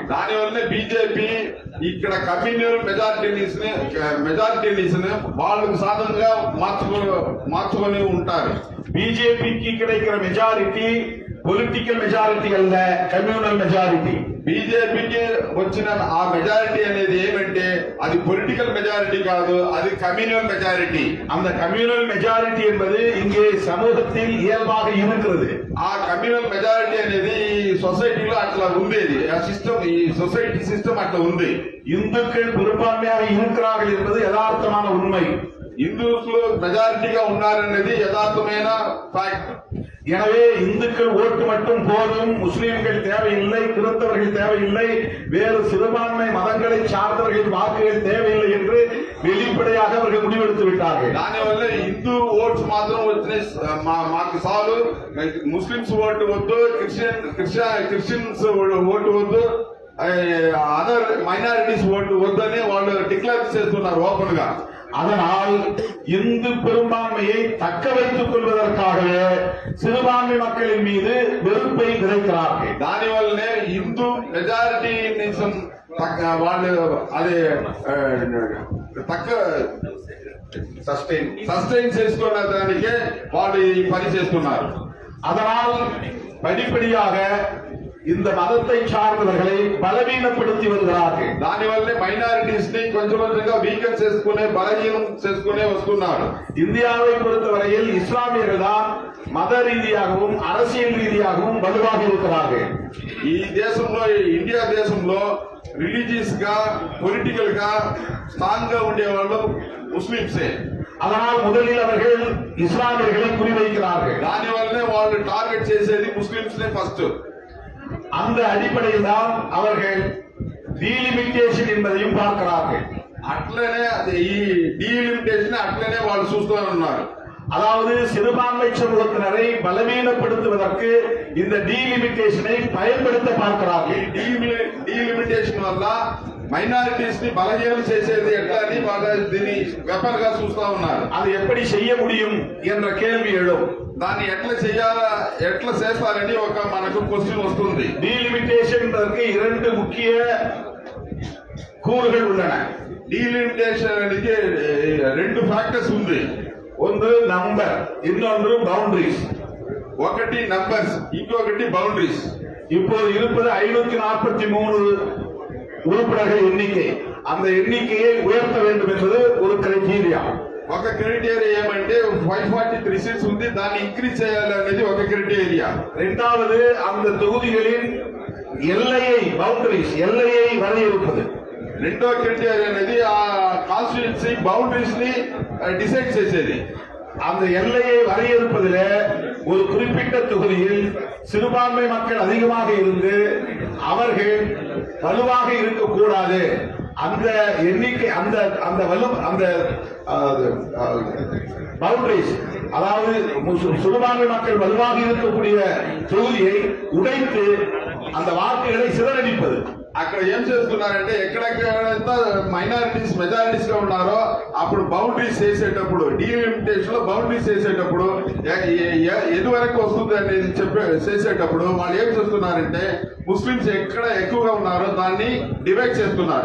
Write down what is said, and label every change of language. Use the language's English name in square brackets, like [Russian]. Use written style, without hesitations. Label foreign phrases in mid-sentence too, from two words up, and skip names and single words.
[Telugu] దానివల్లనే బీజేపీ ఇక్కడ [English] communal majoritarianism [Telugu] వాళ్ళకు సాధనంగా మార్చుకొని ఉంటారు. [Tamil] பிஜேபிக்கு கிடைக்கிற [English] majority political majority [Tamil] அல்ல, [English] communal majority. [Telugu] బీజేపీకి వచ్చిన ఆ మెజారిటీ అనేది ఏమంటే అది [English] political majority [Telugu] కాదు, అది [English] communal majority. [Tamil] அந்த [English] communal majority [Tamil] என்பது இங்கே சமூகத்தில் இயல்பாக இருக்கிறது. [Telugu] ఆ [English] communal majority [Telugu] అనేది ఈ సొసైటీలో అట్లా ఉండేది, ఆ సిస్టమ్, ఈ [English] society system [Telugu] అట్లా ఉంది. [Tamil] இந்துக்கள் பெரும்பான்மையாக இருக்கிறார்கள் என்பது யதார்த்தமான உண்மை. [Telugu] హిందూస్లు మెజారిటీగా ఉన్నారనేది యథార్థమైన ఫ్యాక్ట్. [Tamil] எனவே இந்துக்கள் ஓட்டு மட்டும் போதும், முஸ்லிம்கள் தேவையில்லை, கிறிஸ்தவர்கள் தேவையில்லை, வேறு சிறுபான்மை மதங்களை சார்ந்தவர்கள் வாக்குகள் தேவையில்லை என்று வெளிப்படையாக அவர்கள் முடிவெடுத்து விட்டார்கள். [Telugu] దానివల్ల హిందూ ఓట్స్ మాత్రం వచ్చినాయి, మాకు చాలు, ముస్లిమ్స్ ఓటు వద్దు, క్రిస్టియన్స్ ఓటు వద్దు, [English] other minorities [Telugu] ఓటు వద్దని వాళ్ళు డిక్లేర్ చేస్తున్నారు ఓపెన్ గా. [Tamil] அதனால் இந்து பெரும்பான்மையை தக்க வைத்துக் கொள்வதற்காகவே சிறுபான்மை மக்களின் மீது வெறுப்பை விதைக்கிறார்கள். [Telugu] దానివల్లనే హిందూ మెజారిటీనిజం వాళ్ళు అది తక్క సస్టైన్ చేసుకున్న దానికే వాళ్ళు ఈ పని చేస్తున్నారు. [Tamil] அதனால் படிப்படியாக இந்த மதத்தை சார்ந்தவர்களை பலவீனப்படுத்தி வருகிறார்கள். [Telugu] దానివల్లే మైనారిటీస్ ని కొంచెం కొంచెంగా వీకెన్ చేసుకునే, బలహీనం చేసుకునే వస్తున్నారు. [Tamil] இந்தியாவை பொறுத்தவரையில் இஸ்லாமியர்கள் தான் மத ரீதியாகவும் அரசியல் ரீதியாகவும் வலுவாக இருக்கிறார்கள். [Telugu] ఈ దేశంలో, ఇండియా దేశంలో రిలీజియస్ గా, పొలిటికల్ గా స్ట్రాంగ్ గా ఉండేవాళ్ళు ముస్లింసే. [Tamil] அதனால் முதலில் அவர்கள் இஸ்லாமியர்களை குறிவைக்கிறார்கள். [Telugu] దానివల్లనే వాళ్ళు టార్గెట్ చేసేది ముస్లింస్ నే ఫస్ట్. [Tamil] அந்த அடிப்படையில் தான் அவர்கள் டீலிமிட்டேஷன் என்பதையும் பார்க்கிறார்கள். [Telugu] అట్లనే ఈ డీలిమిటేషన్ అట్లనే వాళ్ళు చూస్తూ ఉన్నారు. [Tamil] அதாவது சிறுபான்மை சமூகத்தினரை பலவீனப்படுத்துவதற்கு இந்த டீலிமிட்டேஷனை பயன்படுத்த பார்க்கிறார்கள். [Telugu] డీలిమిటేషన్ వల్ల మైనారిటీస్ ని బలహీనం చేసేది ఎట్లా అని వాళ్ళు దీన్ని వెపన్ గా చూస్తా ఉన్నారు. [Tamil] அது எப்படி செய்ய முடியும் என்ற கேள்வி எழும். [Telugu] దాన్ని ఎట్లా చేయాలా, ఎట్లా చేస్తారని ఒక మనకు క్వశ్చన్ వస్తుంది. [Tamil] டீலிமிட்டேஷன் இரண்டு முக்கிய கூறுகள் உள்ளன. [Telugu] డీలిమిటేషన్ అనేది రెండు ఫ్యాక్టర్స్ ఉంది. [Tamil] ஒன்று நம்பர், இன்னொன்று பவுண்டரிஸ். [Telugu] ఒకటి నంబర్స్, ఇంకొకటి బౌండరీస్. [Tamil] இப்போது இருப்பது 543 உறுப்பினர்கள் எண்ணிக்கை. அந்த எண்ணிக்கையை உயர்த்த வேண்டும் என்பது ஒரு கிரைட்டீரியா. [Telugu] ఒక క్రైటీరియా ఏమంటే 543 సీట్స్ ఉంది, దాన్ని ఇంక్రీజ్ చేయాలి అనేది ఒక క్రైటీరియా. [Tamil] இரண்டாவது அந்த தொகுதிகளின் எல்லையை, பவுண்டரிஸ், எல்லையை வரையறுப்பது. [Telugu] రెండో క్రైటీరియా అనేది ఆ [English] constituency boundaries [Telugu] ని డిసైడ్ చేసేది. [Tamil] அந்த எல்லையை வரையறுப்பதில் ஒரு குறிப்பிட்ட தொகுதியில் சிறுபான்மை மக்கள் அதிகமாக இருந்து அவர்கள் வலுவாக இருக்கக்கூடாது. அந்த எண்ணிக்கை, அந்த அந்த வலு, அந்த பவுண்டரிஸ், அதாவது சிறுபான்மை மக்கள் வலுவாக இருக்கக்கூடிய தொகுதியை உடைத்து அந்த வாக்குகளை சிதறடிப்பது. [Telugu] అక్కడ ఏం చేస్తున్నారంటే ఎక్కడెక్కడైతే [English] minorities majorities [Telugu] గా ఉన్నారో అప్పుడు బౌండరీస్ చేసేటప్పుడు, డీలిమిటేషన్ లో బౌండరీస్ చేసేటప్పుడు ఎది వరకు వస్తుంది అనేది చేసేటప్పుడు వాళ్ళు ఏం చేస్తున్నారంటే ముస్లింస్ ఎక్కడ ఎక్కువగా ఉన్నారో దాన్ని డివైడ్ చేస్తున్నారు.